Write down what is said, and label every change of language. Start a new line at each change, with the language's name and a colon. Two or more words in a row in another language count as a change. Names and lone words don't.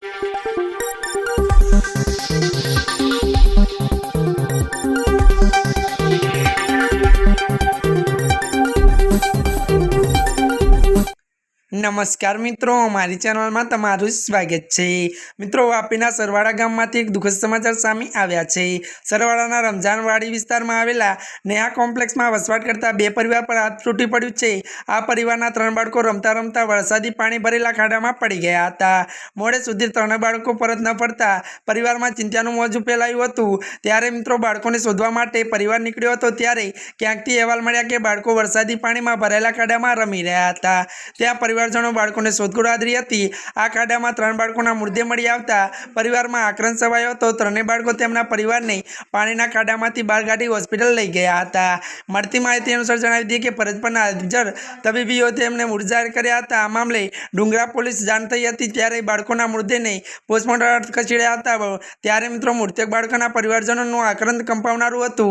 Hindi: नमस्कार मित्रों, हमारी चैनल में तमाરું स्वागत है।
Gujarati: મિત્રો, વાપીના સરવાડા ગામમાંથી એક દુખદ સમાચાર સામે આવ્યા છે। સરવાડાના રમજાનવાડી વિસ્તારમાં આવેલા નેહા કોમ્પ્લેક્સમાં વસવાટ કરતા બે પરિવાર પર હાથ તૂટી પડ્યું છે। આ પરિવારના 3 બાળકો રમતા રમતા વરસાદી પાણી ભરેલા ખાડામાં પડી ગયા હતા। મોડે સુધી 3 બાળકો પરત ન ફરતા પરિવારમાં ચિંતાનું મોજું ફેલાયું હતું। ત્યારે મિત્રો, બાળકોને શોધવા માટે પરિવાર નીકળ્યો હતો ત્યારે ક્યાંકથી અહેવાલ મળ્યા કે બાળકો વરસાદી પાણીમાં ભરાયેલા ખાડામાં રમી રહ્યા હતા। ત્યાં પરિવારજનો બાળકોને શોધખોળ આદરી હતી। આ ખાડામાં 3 બાળકોના મૃતદેહ મળી આવતા પરિવારમાં આક્રોશ છવાયો હતો। 3 બાળકો તેમના પરિવારને पाણીના ખાડામાંથી બહાર કાઢી હોસ્પિટલ લઈ ગયા હતા। મળતી માહિતી અનુસાર જણાવી દઈએ કે ફરજ પરના હાજર તબીબીઓ તેમને મૃત જાહેર કર્યા હતા। આ મામલે ડુંગરા પોલીસ જાણ થઈ હતી ત્યારે બાળકોના મૃતદેહને પોસ્ટમોર્ટમ ખસેડ્યા હતા। ત્યારે મિત્રો મૃતક બાળકોના પરિવારજનોનું આક્રંદ કંપાવનારું હતું।